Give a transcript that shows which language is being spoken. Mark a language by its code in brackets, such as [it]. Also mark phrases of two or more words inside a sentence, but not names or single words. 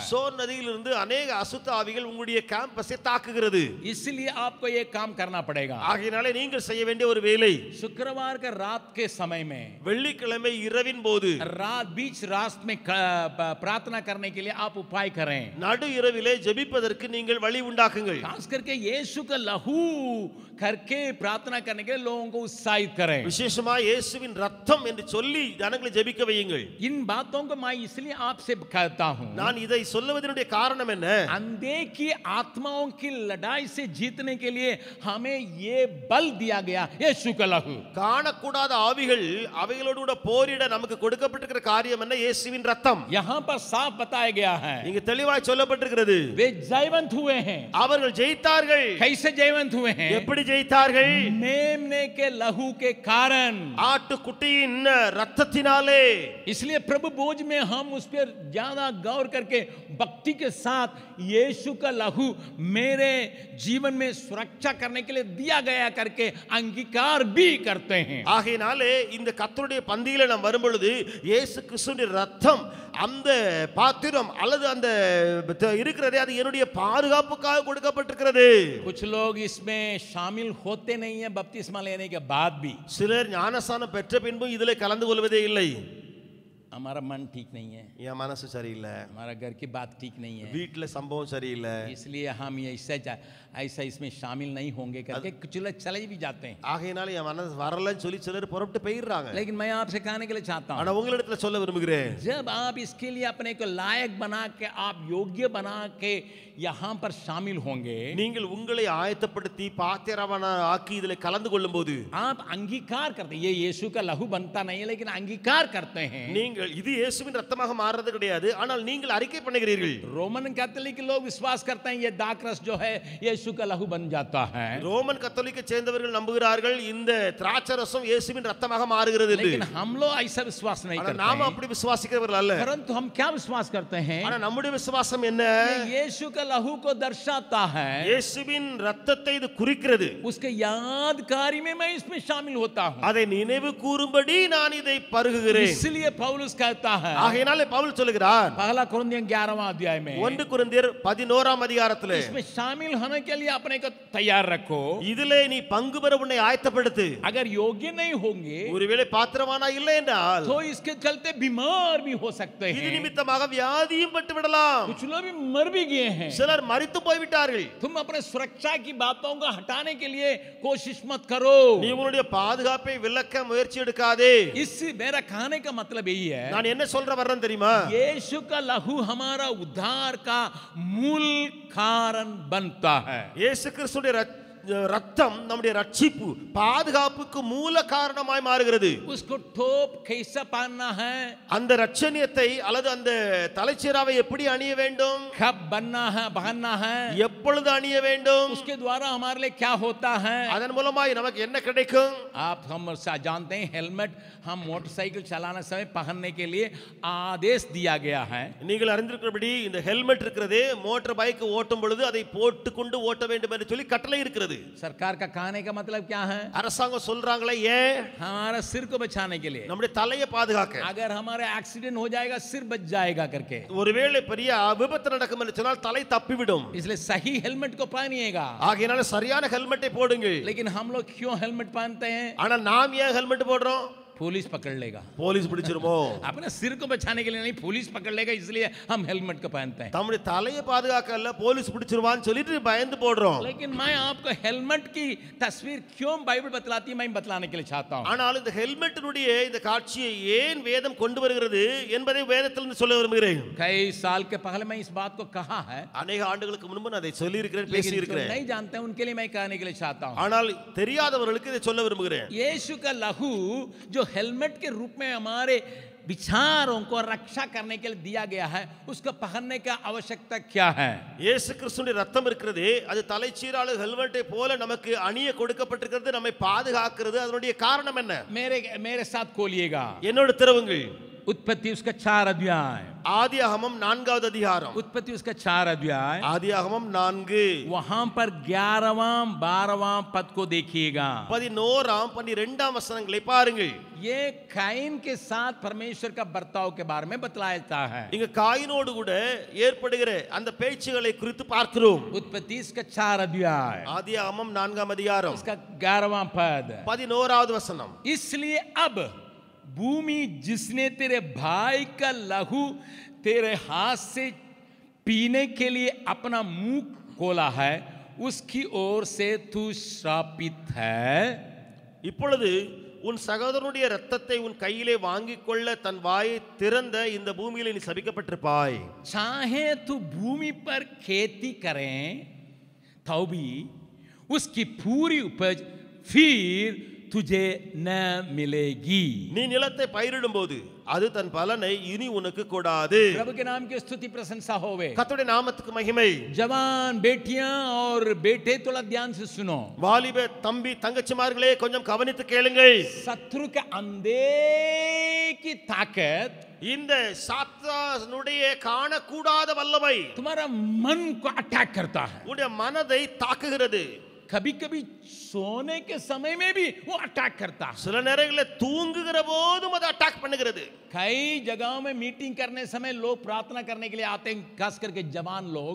[ta] சோர் நதியிலிருந்து अनेक அசுத்த ஆவிகள் உங்களுடைய கேம்பஸை தாக்குகிறது. [hi] इसलिए आपको ये काम करना पड़ेगा. [ta] ஆகையாலே நீங்கள் செய்ய வேண்டிய ஒரு வேலை, [hi] शुक्रवार के रात के समय में, [ta] வெள்ளிக்கிழமை இரவின் போது [hi] बीच रात में प्रार्थना करने के लिए आप उपाय करें. [ta] நடு இரவிலே ஜெபிப்பதற்கு நீங்கள் வழி உண்டாக்குங்கள். [hi] खास करके यीशु का लहू करके प्रार्थना करने के लिए लोगों को उत्साहित करें. [ta] விசேஷமா இயேசுவின் ரத்தம் என்று சொல்லி ஜனங்களை ஜெபிக்க வையுங்கள். [hi] इन बातों को मैं इसलिए आपसे कहता हूं, [ta] நான் இதை சொல்லுவதனுடைய காரணம் என்ன? [hi] अंधे की आत्माओं की लड़ाई से जीतने के लिए हमें ये बल दिया गया, यीशु का लहू. [ta] காணக்கூடாத ஆவிகள் அவைகளோடு கூட போரிட நமக்கு கொடுக்கப்பட்டிருக்கிற காரியம் என்ன? இயேசுவின் ரத்தம். [hi] यहां पर साफ बताया गया है, [ta] இங்க தெளிவாய் சொல்லப்பட்டிருக்கிறது, [hi] वे जयवंत हुए हैं. [ta] அவர்கள் ஜெயித்தார்கள். [hi] कैसे जयवंत हुए हैं? [ta] எப்படி ஜெயித்தார்கள்? [hi] मेमने के लहू के कारण, [ta] ஆட்டுக்குட்டியின் ரத்தத்தினாலே. [hi] इसलिए प्रभु बोझ में हम उस पर ज्यादा गौर करके भक्ति के साथ यीशु का लहू मेरे जीवन में सुरक्षा करने के लिए दिया गया करके अंगीकार भी करते हैं. [ta] ஆகையினாலே இந்த கர்த்தருடைய பந்தியில நாம் வரும்பொழுது இயேசு கிறிஸ்துவின் ரத்தம் அந்த பாத்திரம் அல்லது அந்த இருக்கிறதே அது என்னுடைய பாதுகாப்புக்காக கொடுக்கப்பட்டிருக்கிறது. [hi] कुछ लोग इसमें शामिल होते नहीं है बपतिस्मा लेने के बाद भी. [ta] சிலர் ஞானஸ்நானம் பெற்ற பின்பு இதிலே கலந்து கொள்வதே இல்லை. [hi] हमारा मन ठीक नहीं है, [ta] என் மனசு சரியில்லை, [hi] हमारा घर की बात ठीक नहीं है, [ta] வீட்டுல சம்பவம் சரியில்லை, [hi] इसलिए हम ये ऐसा इसमें शामिल नहीं होंगे करके कुछ लोग चले भी जाते हैं। [ta] ஆகையினால என் மனசு வரலன்னு சொல்லி சிலர் புறப்பட்டு போயிடுறாங்க. [hi] लेकिन मैं आपसे कहने के लिए चाहता हूँ, [ta] ஆனா உங்களிடத்துல சொல்ல விரும்புகிறேன், [hi] जब आप इसके लिए अपने को लायक बना के, आप योग्य बना के यहाँ पर शामिल होंगे, [ta] நீங்கள் உங்களை ஆயத்தப்படுத்தி பாத்திரமான ஆக்கி இதிலே கலந்து கொள்ளும்போது [hi] आप अंगीकार करते हैं, ये यीशु का लहू बनता नहीं है लेकिन अंगीकार करते हैं। [ta] நீங்கள் இது இயேசுவின் ரத்தமாக மாறுறது கிடையாது, ஆனால் நீங்கள் அறிக்கை பண்ணுகிறீர்கள். [hi] रोमन कैथोलिक लोग विश्वास करते हैं ये दाखरस जो है यीशु का लहू बन जाता है, [ta] ரோமன் கத்தோலிக்க சேர்ந்தவர்கள் நம்புகிறார்கள் இந்த திராட்சரசம் இயேசுவின் ரத்தமாக மாறுகிறது என்று. [hi] लेकिन हम लोग ऐसा विश्वास नहीं [ta] ஆனா [hi] करते [ta] நாம [hi] हैं। [ta] அப்படி விசுவாசிக்கிறவர்கள் அல்ல. [hi] परंतु हम क्या विश्वास करते हैं, [ta] ஆனா நம்முடைய விசுவாசம் என்ன? [hi] ये यीशु का लहू को दर्शाता है, [ta] இயேசுவின் ரத்தத்தை இது குறிக்கிறது. [hi] उसके यादगारी में मैं इसमें शामिल होता हूँ, [ta] அதை நினைவு கூறும்படி நான் இதை பருகுகிறேன். [hi] इसलिए पौलुस कहता है [ta] ஆகையினாலே பவுல் சொல்கிறார் [hi] पहला कुरिन्थियों 11वां अध्याय में, [ta] 1 கொரிந்தியர் 11ஆம் அதிகாரத்திலே, [hi] इसमें शामिल होने के लिए अपने को तैयार रखो, [ta] இதிலே நீ பங்கு பெற உன்னை ஆயத்தப்படுத்து. [hi] अगर योग्य नहीं होंगे [ta] ஒருவேளை பாத்திரமானா இல்லை என்றால் [hi] तो इसके चलते बीमार भी हो सकते [ta] இது [hi] हैं, [ta] நிமித்தமாக வியாதியும் பட்டு விடலாம். [hi] कुछ लोग भी मर भी गए हैं। [ta] சிலர் மரித்து போய்விட்டார்கள். [hi] तुम अपने सुरक्षा की बातों को हटाने के लिए कोशिश मत करो, [ta] நீ உன்னுடைய பாதுகாப்பை விலக்க முயற்சி எடுக்காதே. [hi] इससे मेरा कहने का मतलब यही है, [ta] நான் என்ன சொல்ற வர்றேன் தெரியுமா? [hi] यीशु का लहू हमारा उद्धार का मूल कारण बनता है। [ta] இயேசு கிறிஸ்துவின் ரத்தம் நம்முடைய ரட்சிப்பு பாதுகாப்புக்கு மூல காரணமாய் மாறுகிறது. [hi] उसको टोप कैसा पहनना है, [ta] அந்த ரட்சணியத்தை அல்லது அந்த தலைச்சீராவை எப்படி அணிய வேண்டும், [hi] कब बनना है, पहनना है, [ta] எப்பொழுது அணிய வேண்டும், [hi] उसके द्वारा हमारे लिए क्या होता है। [ta] அதன் மூலமாய் நமக்கு என்ன கிடைக்கும்? [hi] हम जानते हैं हेलमेट हम मोटरसाइकिल चलाने समय पहनने के लिए आदेश दिया गया है। [ta] நீங்கள் அறிந்திருக்கிறபடி இந்த ஹெல்மெட் இருக்கிறது, [en] motor bike [ta] ஓட்டும் பொழுது அதை போட்டுக்கொண்டு ஓட்ட வேண்டும் என்று சொல்லி கட்டளை இருக்கிறது. [hi] सरकार का कहने का मतलब क्या है, [ta] அரசாங்கம் சொல்றாங்களே ஏன்? [hi] हमारा सिर को बचाने के लिए, [ta] நம்முடைய தலையை பாதுகாக்க. [hi] अगर हमारे एक्सीडेंट हो जाएगा सिर बच जाएगा करके, [ta] ஒருவேளை பெரிய விபத்து நடக்கும் என்று சொன்னால் தலை தப்பிவிடும். [hi] इसलिए सही हेलमेट को पहनिएगा। [ta] ஆகையினால சரியான ஹெல்மெட்டை போடுங்க. [hi] लेकिन हम लोग क्यों हेलमेट पहनते हैं, [ta] ஆனா நாம் ஏன் ஹெல்மெட் போடுறோம்? [hi] पुलिस पकड़ लेगा, [ta] போலீஸ் பிடிச்சிருமோ? [hi] अपने सिर को बचाने के लिए नहीं, पुलिस पकड़ लेगा इसलिए हम हेलमेट को पहनते हैं। [ta] நம்முடைய தலையை பாதுகாக்க அல்ல, போலீஸ் பிடிச்சிருவான்னு சொல்லிட்டு பயந்து போடுறோம். [hi] लेकिन मैं आपको हेलमेट की तस्वीर क्यों बाइबल बतलाती है मैं बतलाने के लिए चाहता हूं। [ta] ஆனால் இந்த ஹெல்மெட்டினுடைய இந்த காட்சியை ஏன் வேதம் கொண்டு வருகிறது என்பதை வேதத்திலிருந்து சொல்ல விரும்புகிறேன். [hi] कई साल के पहले मैं इस बात को कहा है, [ta] அநேக ஆண்டுகளுக்கு முன்பு நான் அதை சொல்லி இருக்கிறேன், பேசி [hi] लेकिन जो [ta] இருக்கிறேன். [hi] नहीं जानते हैं उनके लिए मैं कहने के लिए चाहता हूं। [ta] ஆனால் தெரியாதவர்களுக்கு இதை சொல்ல விரும்புகிறேன். [hi] यीशु का लहू जो हेलमेट के रूप में हमारे विचारों को रक्षा करने के लिए दिया गया है, उसको पहनने का आवश्यकता क्या है। [ta] இயேசு கிறிஸ்துவின் ரத்தம் இருக்கிறது, அது தலைச்சீரால ஹெல்மெட்டை போல நமக்கு அணிய கொடுக்கப்பட்டிருக்கிறது, நம்மை பாதுகாக்கிறது. அதனுடைய காரணம் என்ன? [hi] मेरे साथ खोलिएगा [ta] என்னோட திறவுங்கள் [hi] उत्पत्ति उसका 4 अध्याय, [ta] ஆதியாகமம் 4வது அதிகாரம். [hi] उत्पत्ति उसका 4 अध्याय, [ta] ஆதியாகமம் 4 [hi] वहां पर 11वां 12वां पद को देखिएगा। [ta] 11ஆம் 12ஆம் வசனங்களை பாருங்கள். [hi] ये काइन के साथ परमेश्वर का बर्ताव के बारे में बतलाता है। [ta] இங்க காயினோடு கூட ஏற்படுகிற அந்த பேச்சுகளை குறித்து பார்க்கிறோம். [hi] उत्पत्ति इसका 4 अध्याय, [ta] ஆதியாகமம் 4ஆம் அதிகாரம் [hi] इसका 11वां पद, [ta] 11வது வசனம். [hi] इसलिए अब भूमि जिसने तेरे भाई का लहू तेरे हाथ से पीने के लिए अपना मुंह खोला है उसकी ओर से तू श्रापित है। [ta] இப்பொழுது உன் சகோதரனுடைய இரத்தத்தை உன் கையிலே வாங்கிக் கொள்ள தன் வாயை திறந்த இந்த பூமியிலே நீ சபிக்கப்பட்டிருப்பாய். [hi] चाहे तू भूमि पर खेती करें तो भी उसकी पूरी उपज फिर तुझे न मिलेगी। [ta] நீ நிலத்தை பயிரிடும் போது அது தன் பலனை இனி உனக்கு கொடாது. [hi] प्रभु के नाम की स्तुति प्रशंसा होवे। [ta] கர்த்தருடைய நாமத்துக்கு மகிமை. [hi] जवान बेटियां और बेटे थोड़ा ध्यान से सुनो। [ta] வாலிப தம்பி தங்கச்சிமார்களே கொஞ்சம் கவனித்து கேளுங்கள். [hi] शत्रु के अंधे की ताकत, [ta] இந்த சாத்தானுடைய காணக்கூடாத வல்லமை [hi] तुम्हारा मन को अटैक करता है। [ta] உன்னுடைய மனதை தாக்குகிறது. [hi] कभी कभी सोने के समय में भी वो अटैक करता है। [ta] சில நேரங்களில் தூங்குகிற போதும் அது அட்டாக் பண்ணுகிறது. [hi] कई जगहों में मीटिंग करने समय लोग प्रार्थना करने के लिए आते हैं, खास करके जवान लोग।